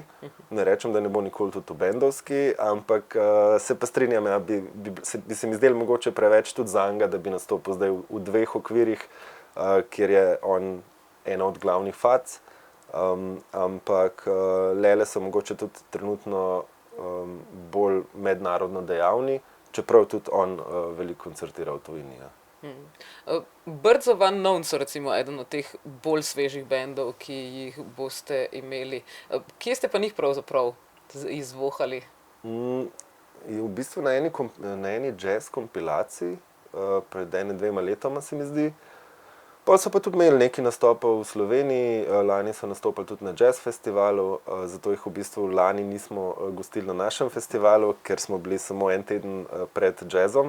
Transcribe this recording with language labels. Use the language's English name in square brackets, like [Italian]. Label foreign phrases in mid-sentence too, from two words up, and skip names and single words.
[Slovenian] Ne rečem, da ne bo nikoli tudi v bendovski, ampak se pa strinjam, ja, bi se mi zdelo mogoče preveč tudi zanj, da bi nastopil zdaj v 2 okvirih, kjer je on ena od glavnih fac, ampak Lele so mogoče tudi trenutno bolj mednarodno dejavni, čeprav tudi on veliko koncertira v tujini. Ja. Birds of Unknown so recimo eden od teh bolj svežih bendov, ki jih boste imeli. Kje ste pa njih pravzaprav izvohali? V bistvu na eni jazz kompilaciji, pred 1-2 letoma se mi zdi. Potem so pa tudi imeli nekaj nastopov v Sloveniji, lani so nastopili tudi na jazz festivalu, zato jih v bistvu lani nismo gostili na našem festivalu, ker smo bili samo en teden pred jazzom.